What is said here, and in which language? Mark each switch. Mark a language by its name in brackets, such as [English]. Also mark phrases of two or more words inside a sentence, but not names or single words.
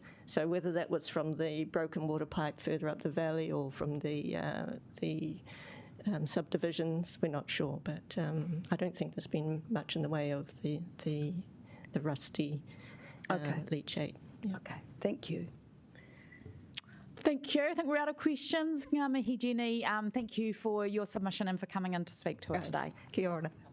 [English] So whether that was from the broken water pipe further up the valley or from the subdivisions, we're not sure. But I don't think there's been much in the way of the rusty leachate. Yeah. Okay, thank you. Thank you. I think we're out of questions. [Māori] Ngā mihi, Jenny. [English] Thank you for your submission and for coming in to speak to it today. [Māori] Kia ora.